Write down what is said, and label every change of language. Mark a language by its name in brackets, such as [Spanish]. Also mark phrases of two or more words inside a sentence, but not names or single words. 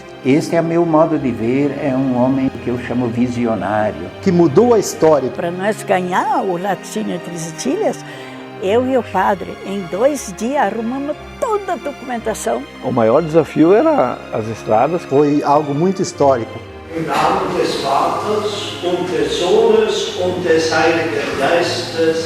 [Portuguese] Este é o meu modo de ver, é um homem que eu chamo visionário. Que mudou a história. Para nós ganhar o laticínio Três Itilhas, eu e o padre, em 2 dias, arrumamos toda a documentação. O maior desafio era as estradas. Foi algo muito histórico. [German] Im Namen des Vaters und des Sohnes und des Heiligen Geistes.